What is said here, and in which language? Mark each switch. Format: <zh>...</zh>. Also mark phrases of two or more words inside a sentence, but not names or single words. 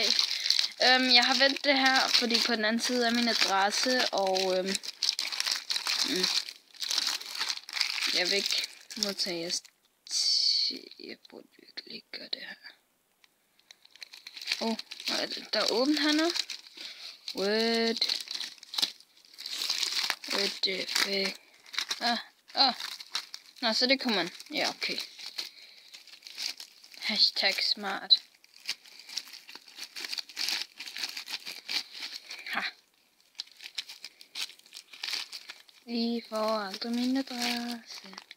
<da>Jeg har vendt det her, fordi på den anden side er min adresse, og jeg vil ikke modtage jeres jeg burde virkelig ikke gøre det her. Der er åbent her nu.</da> <en>What the fuck?</en> <da>Nå, så det kunne man. Ja, okay. Hashtag smart. Ha. I får aldrig min adresse.</da>